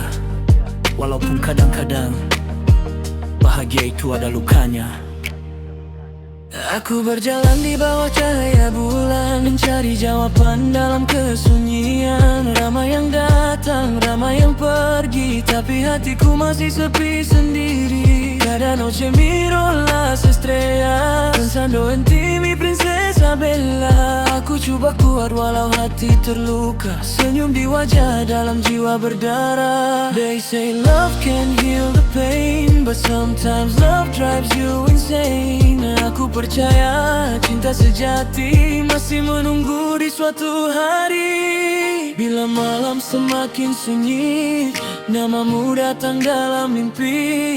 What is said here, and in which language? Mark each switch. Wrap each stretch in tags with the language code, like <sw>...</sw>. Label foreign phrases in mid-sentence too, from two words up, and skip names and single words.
<ms>Walaupun kadang-kadang bahagia itu ada lukanya.</ms> <id>Aku berjalan di bawah cahaya bulan, mencari jawaban dalam kesunyian.</id> <ms>Ramai yang datang, ramai yang pergi, tapi hatiku masih sepi sendiri.</ms> <es>Cada noche miro las estrellas, pensando en ti mi princesa bella.</es> <id>Aku coba kuat walau hati terluka, senyum di wajah dalam jiwa berdarah.</id> <en>They say love can heal the pain, but sometimes love drives you insane. Aku percaya cinta sejati masih menunggu di suatu hari.</en> <ms>Bila malam semakin sunyi, namamu datang dalam mimpi.</ms>